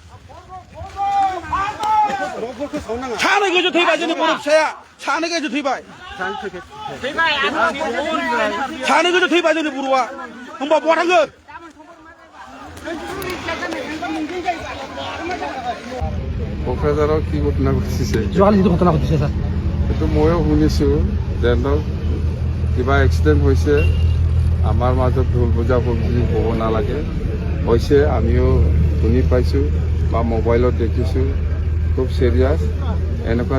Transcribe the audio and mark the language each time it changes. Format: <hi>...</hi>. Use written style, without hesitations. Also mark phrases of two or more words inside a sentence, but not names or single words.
<brx>सानै गोजौ थैबाय जोंनि बर' फिसाया सानै गोजौ थैबाय सानै गोजौ थैबाय जोंनि बर'आ होमबा बहा थांगोन</brx> <as>क'क्राझाराव কি ঘটনা ঘটিছে যোৱাকালি যিটো ঘটনা ঘটিছে ছাৰ সেইটো ময়ো শুনিছোঁ যেন কিবা এক্সিডেণ্ট হৈছে আমাৰ মাজত ভুল বুজাবুজি হ'ব নালাগে হৈছে আমিও শুনি পাইছোঁ বা মোবাইলত দেখিছোঁ খুব চিৰিয়াছ এনেকুৱা</as>